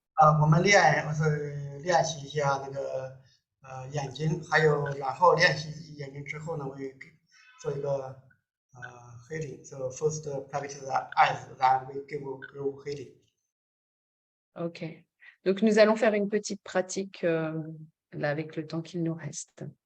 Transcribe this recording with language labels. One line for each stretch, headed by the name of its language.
Chinese: 我是练习一下那个眼睛，还有然后练习眼睛之后呢，我也给做一个healing.
English: So first practice the eyes, then we give healing. Ok.
French: Donc, nous allons faire une petite pratique là avec le temps qu'il nous reste.